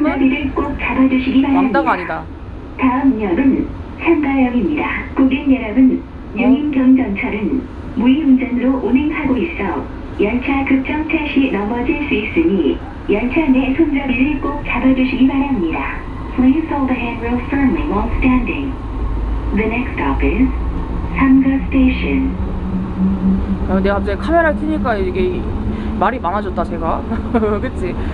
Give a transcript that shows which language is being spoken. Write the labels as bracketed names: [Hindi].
[Korean] 손잡이를 꼭 잡아주시기 바랍니다. 왕따가 아니다. 다음 역은 상가역입니다. 고객 여러분, 용인 경전철은 무의운전으로 운행하고 있어 연차 급정차 시 넘어질 수 있으니 연차 내 손잡이를 꼭 잡아주시기 바랍니다. [English] Please hold the handrail firmly while standing. The next stop is 상가 Station. [Korean] 내가 갑자기 카메라를 켜니까 이게 말이 많아졌다 제가. 그치?